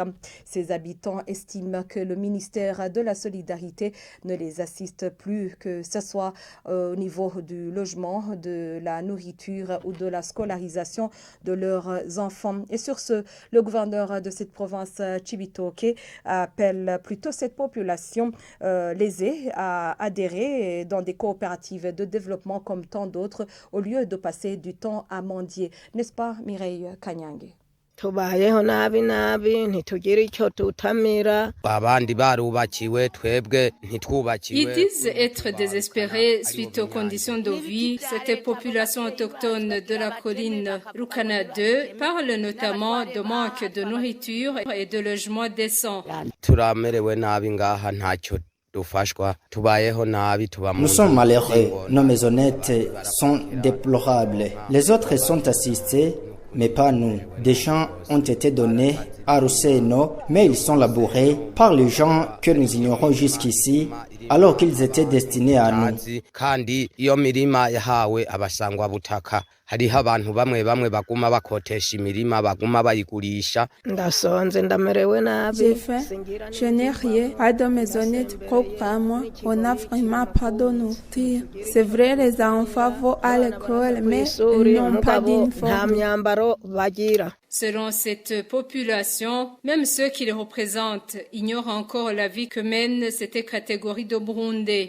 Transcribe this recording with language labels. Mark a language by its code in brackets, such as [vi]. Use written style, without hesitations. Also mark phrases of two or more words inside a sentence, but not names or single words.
[fr] Ces habitants estiment que le ministère de la Solidarité ne les assiste plus, que ce soit au niveau du logement, de la nourriture ou de la scolarisation de leurs enfants. Et sur ce, le gouverneur de cette province Cibitoke appelle plutôt cette population lésée à adhérer dans des coopératives de développement comme tant d'autres au lieu de passer du temps à mendier. N'est-ce pas, Mireille Kanyange? [rn] tubayeho nabi ntitugira icyo tutamira abandi barubakiwe twebwe ntitwubakiwe. [fr] Ils disent être désespérés suite aux conditions de vie. Cette population autochtone de la colline Rukana 2 parle notamment de manque de nourriture et de logement décent. [rn] Turamerewe nabi ngaha ntacyo dufashwa tubayeho nabi tuba mu. [fr] Nous sommes malheureux, nos maisonnettes sont déplorables. Les autres sont assistés, mais pas nous. Des champs ont été donnés à Ruseno, mais ils sont labourés par les gens que nous ignorons jusqu'ici, alors qu'ils étaient destinés à nous. [rn] Kandi iyo mirima yahawe abasangwa butaka hariho abantu bamwe baguma bakotesha imirima baguma bayigurisha. Ndasonze ndamerewe nabi. [fr] J'ai faim, je n'ai rien, pas de maisonnette propre à moi, on n'a vraiment pas de nourriture. C'est vrai, les enfants vont à l'école, mais ils n'ont pas d'uniforme. Selon cette population, même ceux qui les représentent ignorent encore la vie que mène cette catégorie de Burundais.